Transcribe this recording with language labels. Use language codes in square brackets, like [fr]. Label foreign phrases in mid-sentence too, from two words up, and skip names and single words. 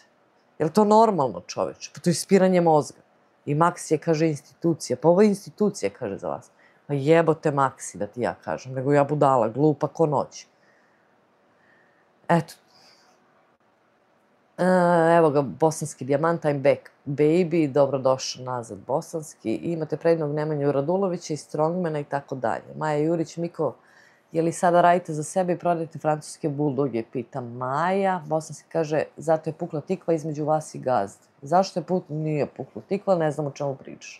[sr] Je li to normalno, čoveče? Pa to je ispiranje mozga. I Maxi je, kaže, institucija. Pa ovo je institucija, kaže za vas. Pa jebote Maxi, da ti ja kažem. Nego ja budala, glupa ko noć. Eto. Evo ga, bosanski dijamant, [en] I'm back, baby. [sr] Dobrodošao nazad, bosanski. I imate prednog Nemanju Radulovića i Strongmana i tako dalje. Maja Jurić, Miko, je li sada radite za sebe i prodajete francuske buldoge? Pita Maja. Bosanski kaže, zato je pukla tikva između vas i gazde. Zašto je nije pukla tikva, ne znam o čemu pričaš.